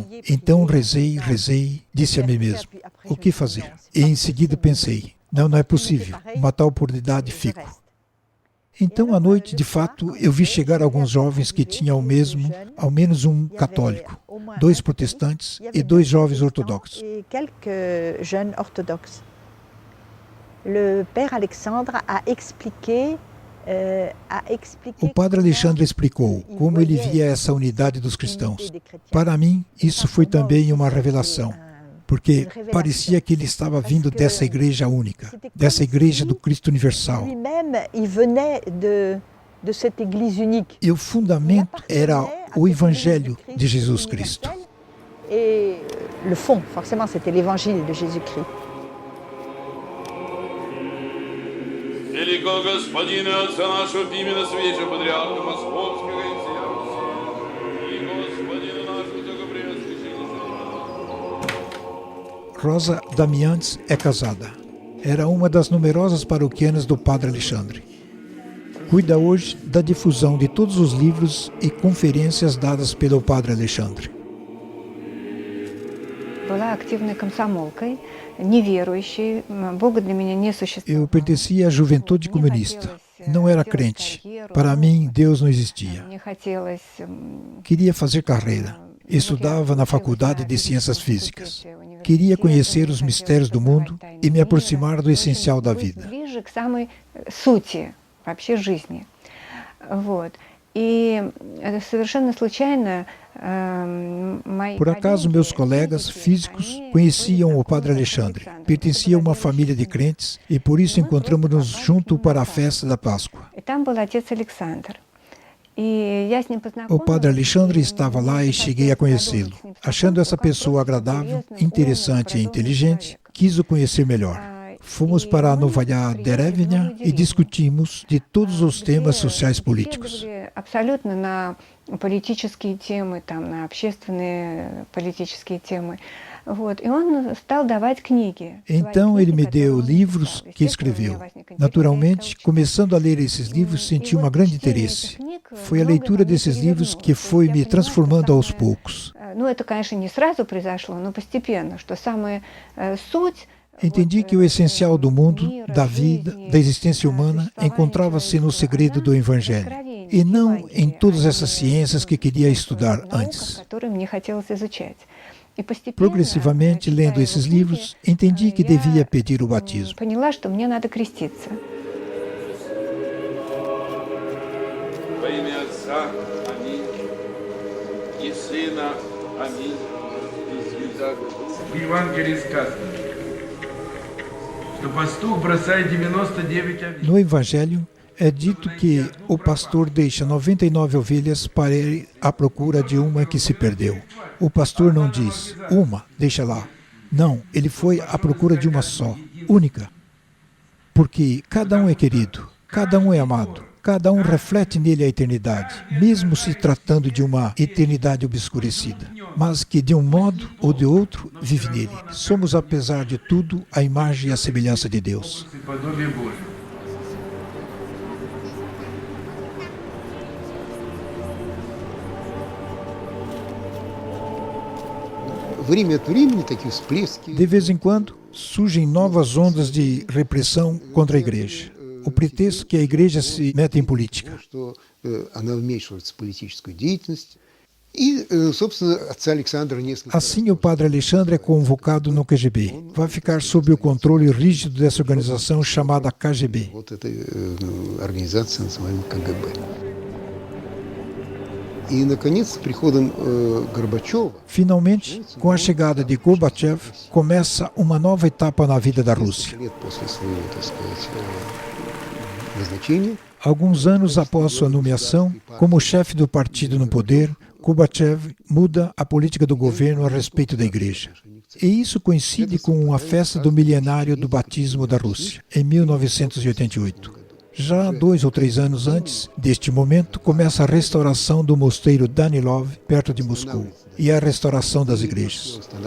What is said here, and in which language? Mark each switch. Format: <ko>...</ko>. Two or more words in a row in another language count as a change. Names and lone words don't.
<pt>Então rezei, disse a mim mesmo: o que fazer? E em seguida pensei: não é possível, uma tal oportunidade fico. Então à noite, de fato, eu vi chegar alguns jovens que tinham ao menos um católico, 2 protestantes e 2 jovens ortodoxos.</pt> <fr>Et quelques jeunes orthodoxes. Le père Alexandre a expliqué.</fr> <pt>O padre Alexandre explicou como ele via essa unidade dos cristãos. Para mim, isso foi também uma revelação, porque parecia que ele estava vindo dessa igreja única, dessa igreja do Cristo universal.</pt> <fr>Lui-même, il venait de cette église unique.</fr> <pt>E o fundamento era o Evangelho de Jesus Cristo.</pt> <fr>Et le fond, forcément, c'était l'évangile de Jésus-Christ.</fr> <ru>Великого Господина, Отца нашего, именно Святейшего Патриарха Московского и всея Руси, и Господина нашего Всекопреосвященнейшего.</ru> <pt>Rosa Damiantes é casada. Era uma das numerosas paroquianas do padre Alexandre. Cuida hoje da difusão de todos os livros e conferências dadas pelo padre Alexandre.</pt> <ru>Была активной комсомолкой, неверующей. Бога для меня не существовало.</ru> <pt>Eu pertencia à juventude comunista. Não era crente. Para mim, Deus não existia.</pt> <ru>Мне хотелось</ru> <pt>Queria fazer carreira. Estudava na Faculdade de Ciências Físicas. Queria conhecer os mistérios do mundo e me aproximar do essencial da vida.</pt> <ru>ближе к самой сути вообще жизни. Вот. И совершенно случайно</ru> <pt>Por acaso, meus colegas físicos conheciam o padre Alexandre. Pertencia a uma família de crentes e por isso encontramos-nos junto para a festa da Páscoa.</pt> <ru>И там был отец Александр. И я с ним</ru> <pt>O padre</pt> <ru>познакомилась.</ru> <pt>Alexandre estava lá e cheguei a conhecê-lo. Achando essa pessoa agradável, interessante e inteligente, quis o conhecer melhor. Fomos para a Novaya Derevnya e discutimos de todos os temas sociais políticos.</pt> <ru>Беседовали абсолютно на политические темы, там, на общественные политические темы. Вот. И он стал давать книги.</ru> <pt>Então ele me deu livros que escreveu. Naturalmente, começando a ler esses livros, senti um grande interesse. Foi a leitura desses livros que foi me transformando aos poucos.</pt> <ru>Ну, это, конечно, не сразу произошло, но постепенно, что самая суть.</ru> <pt>Entendi que o essencial do mundo, da vida, da existência humana, encontrava-se no segredo do Evangelho, e não em todas essas ciências que queria estudar antes. Progressivamente, lendo esses livros, entendi que devia pedir o batismo.</pt> <ru>Поняла, что мне надо креститься. Во имя Отца, аминь, и Сына, аминь, и Святаго Духа. В Евангелии сказано, что пастух бросает 99 овец.</ru> <pt>No Evangelho, é dito que o pastor deixa 99 ovelhas para ir à procura de uma que se perdeu. O pastor não diz, uma, deixa lá. Não, ele foi à procura de uma só, única. Porque cada um é querido, cada um é amado, cada um reflete nele a eternidade, mesmo se tratando de uma eternidade obscurecida, mas que de um modo ou de outro vive nele. Somos, apesar de tudo, a imagem e a semelhança de Deus.</pt> <ru>Подобие Божие. Время от времени такие всплески.</ru> <pt>De vez em quando, surgem novas ondas de repressão contra a igreja. O pretexto que a igreja se mete em política.</pt> <ru>Что она вмешивается в политическую деятельность. И, собственно, отца Александра несколько</ru> <pt>Assim, o padre Alexandre é convocado no KGB. Vai ficar sob o controle rígido dessa organização chamada KGB.</pt> <ru>вот этой организации, называемой КГБ. И, наконец, с приходом Горбачева</ru> <pt>Finalmente, com a chegada de Gorbachev, começa uma nova etapa na vida da Rússia.</pt> <ru>лет после своего, так сказать, назначения,</ru> <pt>Alguns anos após sua nomeação, como chefe do partido no poder, Gorbachev muda a política do governo a respeito da igreja. E isso coincide com a festa do milenário do batismo da Rússia, em 1988. Já 2 ou 3 anos antes deste momento, começa a restauração do mosteiro Danilov, perto de Moscou, e a restauração das igrejas.</pt>